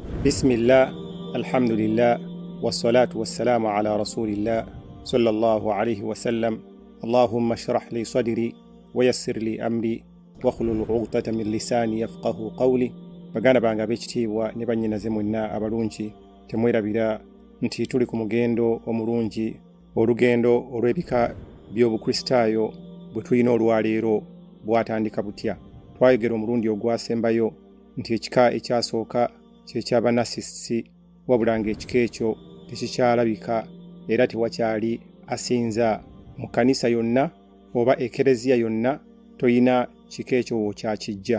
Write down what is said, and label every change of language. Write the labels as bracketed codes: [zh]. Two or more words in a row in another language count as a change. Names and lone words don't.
[ar] بسم الله، الحمد لله، والصلاة والسلام على رسول الله، صلى الله عليه وسلم. اللهم اشرح لي صدري، ويسر لي أمري، واحلل عقدة من لساني يفقهوا قولي. [lg] Baganda bange ab'ekitiibwa ne bannyinaze mwenna abalungi, temwerabira nti tuli ku mugendo omulungi, olugendo olw'ebika by'obukristaayo bwe tulina olwaleero bwatandika butya. Twayogera omulundi ogwasembayo nti ekika ekyasooka ky'ekyabanasisi, wabula ng'ekika ekyo tekikyalabika era tewakyali asinza mu kkanisa yonna oba ekereziya yonna, toyina kika ekyo wokyakijja.